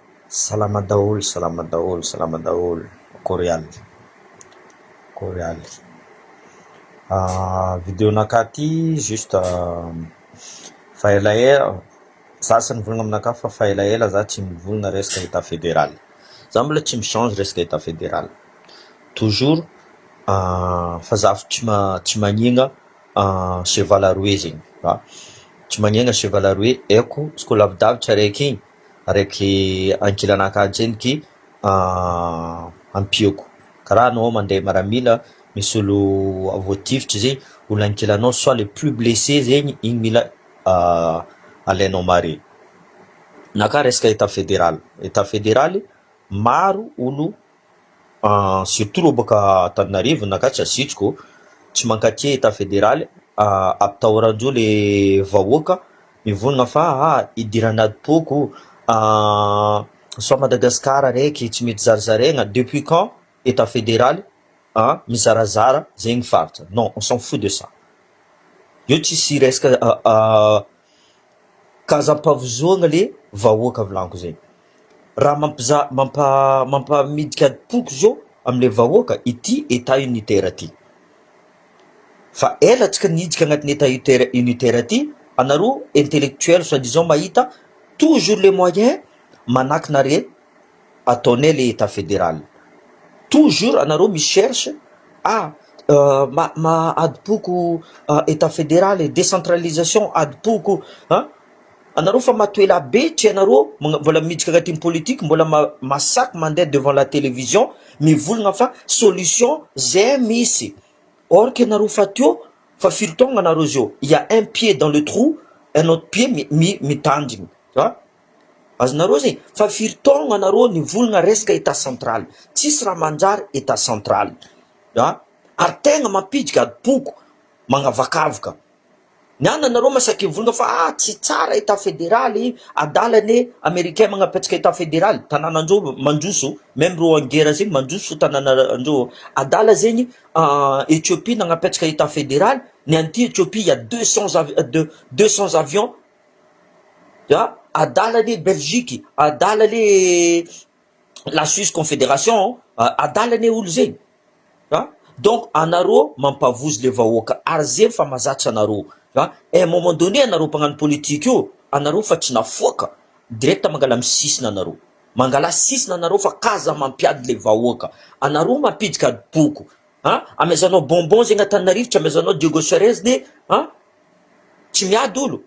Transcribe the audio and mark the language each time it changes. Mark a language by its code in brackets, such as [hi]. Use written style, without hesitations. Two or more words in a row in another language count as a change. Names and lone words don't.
[mg] Salama daholo, salama daholo, salama daholo. Koreal. Vidéo naka ty juste fa elaela sasany volagna aminaka fa elaela za tsy mivolagna resaka [fr] état fédéral. [mg] Za mbola tsy michange resaka [fr] état fédéral. [mg] Toujours fa za tsy magnina cheval aroe zegny. Tsy magnina cheval aroe eko izy lavidavitra araiky ankilanaka jeniky ampiako. Karaha anao mandeha maramila misy olo voatifitra zegny, olo ankilanao [fr] soit les plus blessés [mg] zegny igny mila alainao mare. Naka resaka [fr] état fédéral. État fédéral [mg] maro olo surtout rô baka Antananarivo naka tsy asitriko tsy mankatia [fr] état fédéral [mg] ampitahorandreo le vahoaka mivolagna fa idirana poko soit Madagascar raiky tsy mety zarazaraigna. [fr] Depuis quand état fédéral [mg] mizarazara zegny faritra? [fr] Non, on s'en fout de ça. [mg] Io tsisy resaka kazampavozoagna le vahoaka volaniko zegny. Raha mampamidika poko zao amle vahoaka ity [fr] état unitaire [mg] ty. Fa ela tsika nidika agnatin'ny [fr] état unitaire [mg] ty, anaro [fr] intellectuel soi-disant [mg] mahita [fr] toujours les moyens [mg] manakinare ataonay [fr] le état fédéral. [mg] Toujours anaro micherche adipoko [fr] état fédéral décentralisation [mg] adipoko anaro fa matoela be tsy anaro mbola miditra agnatin'ny politique mbola masaky mandeha [fr] devant la télévision [mg] mivolagna fa solution zay misy. [fr] Or que [mg] anaro fa teo fa firy taogna anaro zio, [fr] il y a un pied dans le trou, un autre pied mitandrigny. [mg] Azonareo zegny fa firy taogna anaro nivolagna resaka [fr] état central, [mg] tsisy raha manjary [fr] état central. [mg] Ary tegna mampidika adipoko magnavakavaka. Niany anareo masaky mivolagna fa tsy tsara [fr] état fédéral, [mg] adalany américain magnapetraka [fr] état fédéral. [mg] Tanànandreo mandroso, même reo [fr] en guerre [mg] zegny mandroso tanànandreo. Adala zegny Éthiopie nagnapetraka [fr] état fédéral, [mg] niany ty Éthiopie [fr] il y a 200 avions. [mg] Adalany Belgique, adalany [fr] la Suisse confédération, [mg] adalany olo zegny. Donc anaro mampavozy le vahoaka ary zegny fa mazatra anaro. [fr] À un moment donné [mg] anaro mpagnano politique io anaro fa tsy nafoaka direct mangala misisina anaro, mangala sisina anaro fa kaza mampiady le vahoaka. Anaro mampidika adipoko amezanao bonbon zegny Antananarivo, tsy amezanao Diego Charez ne tsy miady olo.